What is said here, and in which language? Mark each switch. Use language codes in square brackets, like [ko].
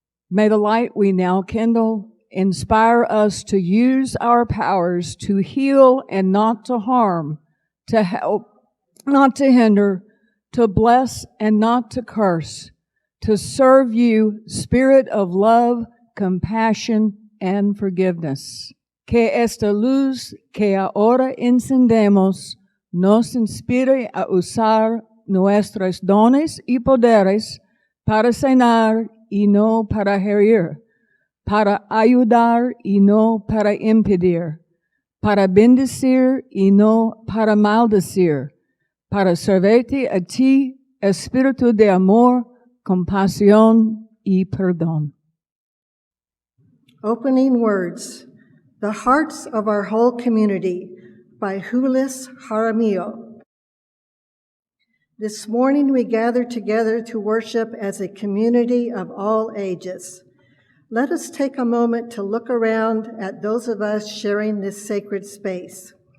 [en] May the light we now kindle inspire us to use our powers to heal and not to harm, to help, not to hinder, to bless and not to curse, to serve you, Spirit of love, compassion, and forgiveness. [es] Que esta luz que ahora encendemos nos inspire a usar nuestros dones y poderes para sanar y no para herir, para ayudar y no para impedir, para bendecir y no para maldecir, para servirte a ti espíritu de amor, compasión y perdón. [en] Opening words, The Hearts of Our Whole Community by Julius Jaramillo. This morning we gather together to worship as a community of all ages. Let us take a moment to look around at those of us sharing this sacred space.